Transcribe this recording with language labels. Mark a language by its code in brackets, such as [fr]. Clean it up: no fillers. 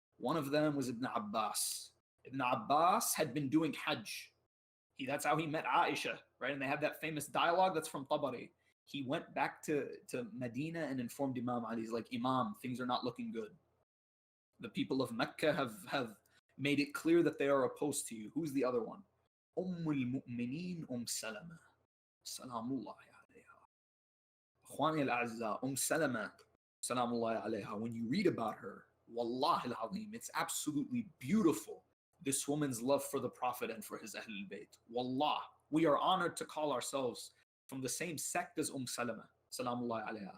[en] One of them was Ibn Abbas. Ibn Abbas had been doing Hajj. That's how he met Aisha, right? And they had that famous dialogue that's from Tabari. He went back to Medina and informed Imam Ali. He's like, Imam, things are not looking good. The people of Mecca have made it clear that they are opposed to you. Who's the other one? [ar] المؤمنين سلمة سلام الله عليها. أخواني الأعزاء, سلمة سلام الله عليها, [en] when you read about her, [ar] Wallah al-Azim, [en] it's absolutely beautiful, this woman's love for the Prophet and for his Ahlul Bayt. Wallah, we are honored to call ourselves from the same sect as Salama, [ar] Salamullah alayha.